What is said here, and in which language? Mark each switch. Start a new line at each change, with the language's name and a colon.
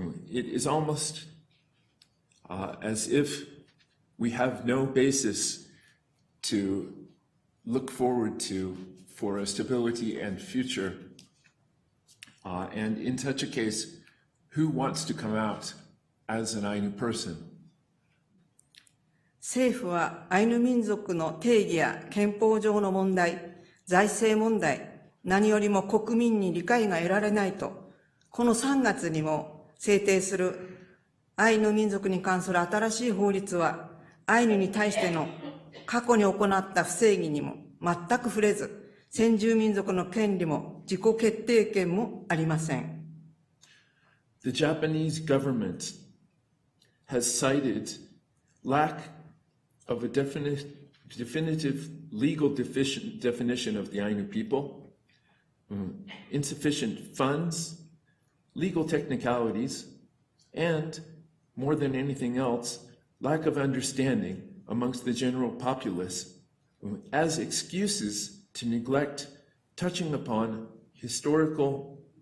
English: It is almost as if we have no basis to look forward to for a stability and future. And in such a case, who wants to come out as an Ainu person?
Japanese: 政府はアイヌ民族の定義や憲法上の問題、財政問題、何よりも国民に理解が得られないと、この3月にも制定するアイヌ民族に関する新しい法律は、アイヌに対しての過去に行った不正義にも全く触れず、先住民族の権利も自己決定権もありません。
English: The Japanese government has cited lack of a definitive legal definition of the Ainu people, insufficient funds, legal technicalities, and, more than anything else, lack of understanding amongst the general populace as excuses to neglect touching upon historical